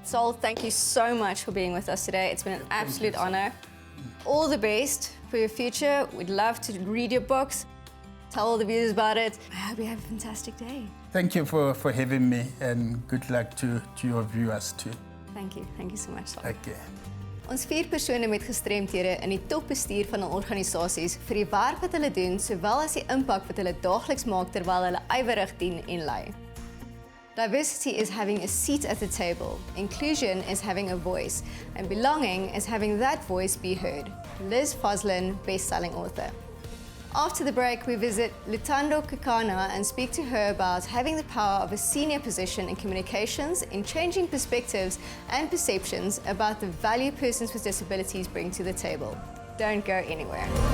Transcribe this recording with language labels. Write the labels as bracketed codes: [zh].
[en] Saul, thank you so much for being with us today. It's been an absolute honor. All the best for your future. We'd love to read your books, tell all the viewers about it. I hope you have a fantastic day. Thank you for having me, and good luck to your viewers too. Thank you. Thank you so much, Saul. Okay. [af] Ons 4 persone met gestremthede in die topbestuur van hul organisasies vir die werk wat hulle doen, sowel as die impak wat hulle daagliks maak terwyl hulle ywerig dien en lei. [en] Diversity is having a seat at the table, inclusion is having a voice, and belonging is having that voice be heard. Liz Foslin, best-selling author. After the break, we visit Luthando Kekana and speak to her about having the power of a senior position in communications, in changing perspectives and perceptions about the value persons with disabilities bring to the table. Don't go anywhere.